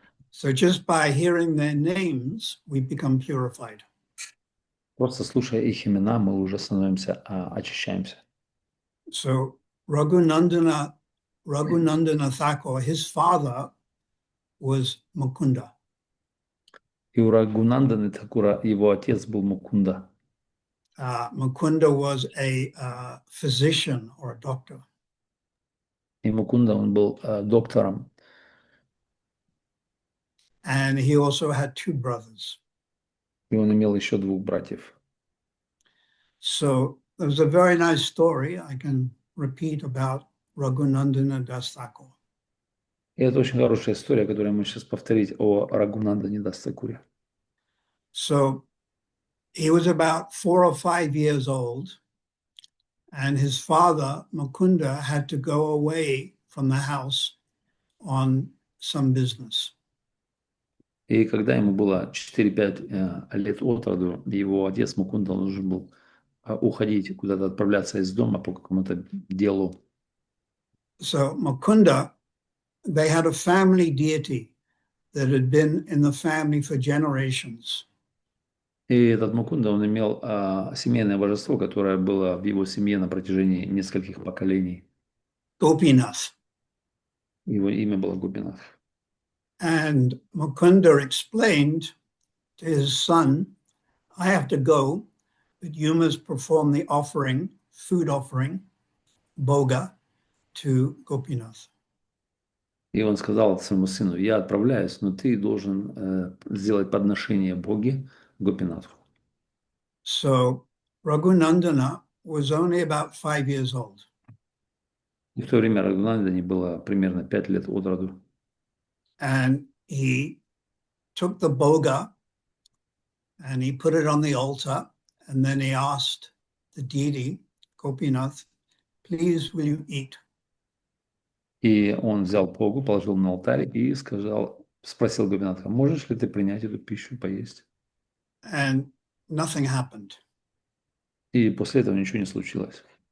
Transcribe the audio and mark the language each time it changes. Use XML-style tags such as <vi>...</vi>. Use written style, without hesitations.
<en>So just by hearing their names, we become purified.</en> <ru>Просто слушая их имена, мы уже становимся, очищаемся.</ru> <en>So Raghunandana Thakur, his father was Mukunda.</en> <ru>И у Рагунанданы Такура его отец был Мукунда.</ru> <en>Mukunda was a physician or a doctor.</en> <ru>И Мукунда, он был доктором.</ru> <en>And he also had two brothers.</en> <ru>И он имел еще двух братьев.</ru> <en>So there's a very nice story I can repeat about Raghunandana Das Thakur.</en> <ru>И это очень хорошая история, которую мы сейчас повторить о Рагунандане Дас Такуре.</ru> <en>So he was about 4 or 5 years old, and his father, Mukunda, had to go away from the house on some business.</en> <ru>И когда ему было 4-5 лет от роду, его отец Мукунда должен был уходить, куда-то отправляться из дома по какому-то делу.</ru> <en>So Mukunda, they had a family deity that had been in the family for generations.</en> <ru>И этот Мукунда, он имел семейное божество, которое было в его семье на протяжении нескольких поколений.</ru> <en>Gopinath.</en> <ru>Его имя было Гопинат.</ru> <en>And Mukunda explained to his son, I have to go, but you must perform the offering, food offering, boga, to Gopinath.</en> <ru>И он сказал своему сыну: я отправляюсь, но ты должен сделать подношение Боге Гопинатху.</ru> <en>So Raghunandana was only about 5 years old.</en> <ru>И в то время Рагунандане было примерно 5 лет от роду.</ru> <en>And he took the boga and he put it on the altar, and then he asked the deity, Gopinath, please will you eat?</en> <ru>И он взял Богу, положил на алтарь и спросил Гопинатха: можешь ли ты принять эту пищу, поесть?</ru> <en>And nothing happened.</en> <ru>И после этого ничего не случилось.</ru>